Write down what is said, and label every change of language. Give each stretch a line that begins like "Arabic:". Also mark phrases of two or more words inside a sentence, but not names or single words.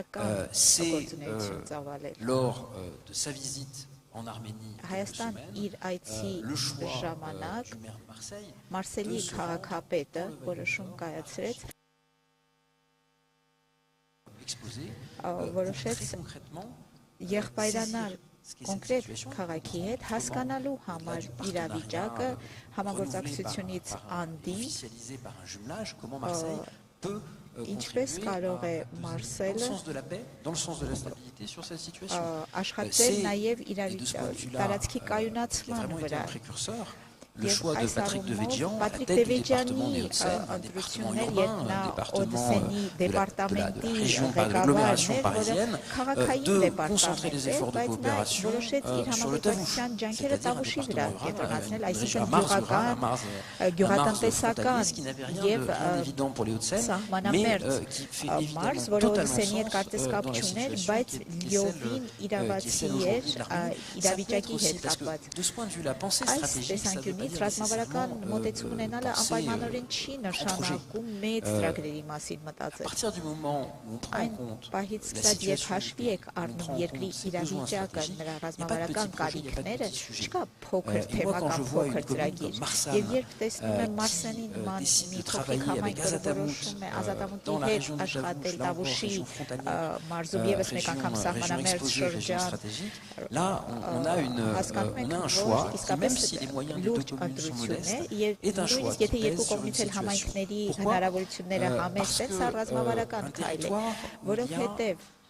French: C'est lors de sa visite en Arménie le choix du maire de Marseille de se exposer très concrètement
Armenian: եղբայրանալ կոնկրետ քաղաքի հետ հասկանալու համար իրավիճակը համագործակցությունից անդին ինչպես կարող է Մարսելը աշխատել նաև տարածքի կայունացման վրա
French: le choix de Patrick Devedjian à la tête du département des Hauts-de-Seine, un département urbain, un département de la région, de l'agglomération parisienne, de concentrer les efforts de coopération sur le Tavouche, c'est-à-dire un département rural, une région à Mars rurale, à Mars frontalier, qui n'avait rien de évident pour les Hauts-de-Seine, mais qui fait évidemment totalement sens dans la situation qui est celle aujourd'hui de l'Arménie. Ça peut être aussi, parce que de ce point de vue, la pensée stratégique, ça veut pas
Armenian: ռազմավարական մոտեցում ունենալը անպայմանորեն չի նշանակում մեծ ծրագրերի մասին մտածել։ Այն պահից սկսած երբ հաշվի եք առնում երկրի իրավիճակը, նրա ռազմավարական կարիքները, չկա փոքր թեմա կամ փոքր ծրագիր։ Եվ երբ տեսնում եմ Մարսենի նման մի փոքրիկ համայնք, որը որոշում է ազատամուտի հետ աշխատել Տավուշի մարզում եւս մեկ անգամ սահմանամերձ շրջան, հասկանում ենք, որ իսկապես լուրջ ընտրություն է, նույնիսկ եթե երկու կողմից էլ համայնքների հնարավորությունները համեստ են, սա ռազմավարական քայլ է, որովհետև